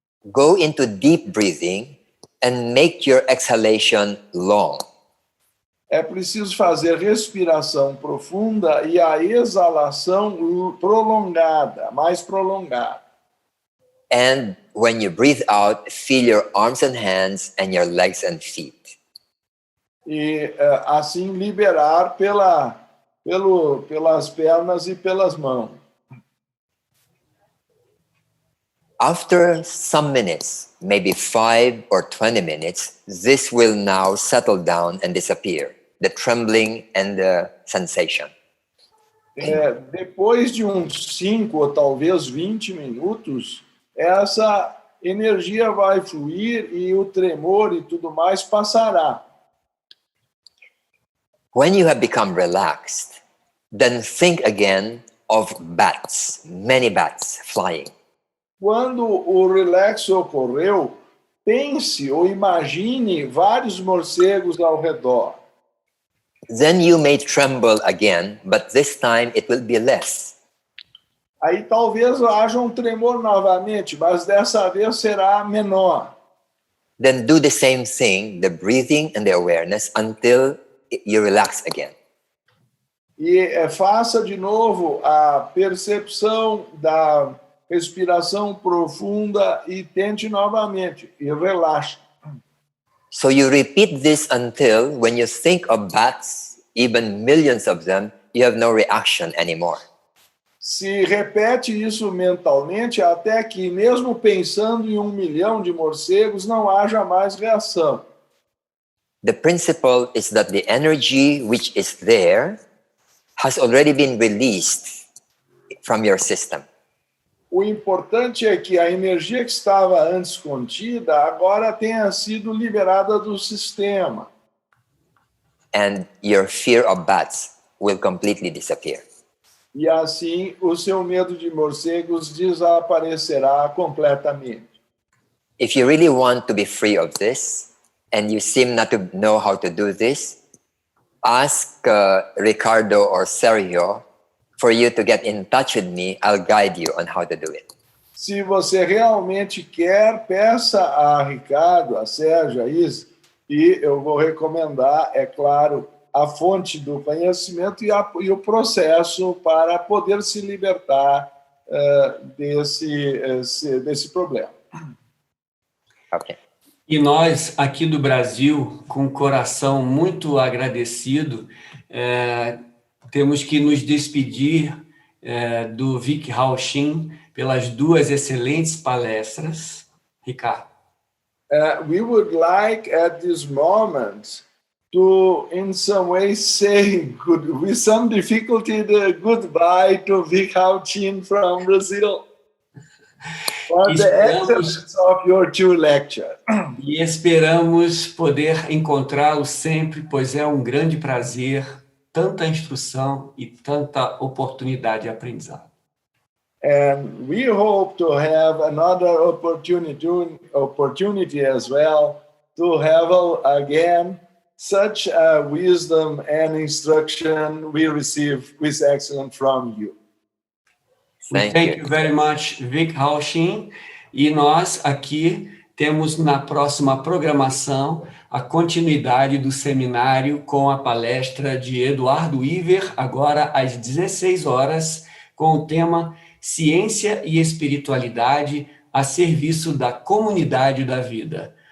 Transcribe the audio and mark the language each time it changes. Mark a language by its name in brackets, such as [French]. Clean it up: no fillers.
[English] Go into deep breathing and make your exhalation long. [Portuguese] É preciso fazer respiração profunda e a exalação prolongada, mais prolongada. [English] And when you breathe out, feel your arms and hands and your legs and feet. [Portuguese] E assim liberar pelas pernas e pelas mãos. [English] After some minutes, maybe 5 or 20 minutes, this will now settle down and disappear, the trembling and the sensation. [Portuguese] Depois de uns 5 ou talvez 20 minutos, essa energia vai fluir e o tremor e tudo mais passará. [English] When you have become relaxed, then think again of bats, many bats flying. [Portuguese] Quando o relaxo ocorreu, pense ou imagine vários morcegos ao redor. [English] Then you may tremble again, but this time it will be less. [Portuguese] Aí talvez haja um tremor novamente, mas dessa vez será menor. [English] Then do the same thing, the breathing and the awareness, until you relax again. [Portuguese] E faça de novo a percepção da respiração profunda e tente novamente e relaxe. [English] So you repeat this until when you think of bats, even millions of them, you have no reaction anymore. [Portuguese] Se repete isso mentalmente até que, mesmo pensando em 1 milhão de morcegos, não haja mais reação. [English] The principle is that the energy which is there has already been released from your system. [Portuguese] O importante é que a energia que estava antes contida agora tenha sido liberada do sistema. [English] And your fear of bats will completely disappear. [Portuguese] E assim o seu medo de morcegos desaparecerá completamente. [English] If you really want to be free of this, and you seem not to know how to do this, ask Ricardo or Sergio for you to get in touch with me. I'll guide you on how to do it. [Portuguese] Se você realmente quer, peça a Ricardo, a Sérgio, a Is, e eu vou recomendar, é claro, a fonte do conhecimento e o processo para poder se libertar desse problema. [English] Okay. [Portuguese] E nós, aqui do Brasil, com o coração muito agradecido, temos que nos despedir do Vic Hao-Shin pelas duas excelentes palestras. Ricardo. [English] We would like at this moment to, in some way, say with some difficulty the goodbye to Vic Hao-Shin from Brazil. For the excellence of your two lectures. [Portuguese] E esperamos poder encontrá-lo sempre, pois é um grande prazer, tanta instrução e tanta oportunidade de aprendizado. [English] And we hope to have another opportunity as well to have again such wisdom and instruction we receive with excellence from you. Thank you very much, Vic Hao-Shin. [Portuguese] E nós aqui temos na próxima programação a continuidade do seminário com a palestra de Eduardo Iver, agora às 16 horas, com o tema Ciência e Espiritualidade a serviço da comunidade da vida.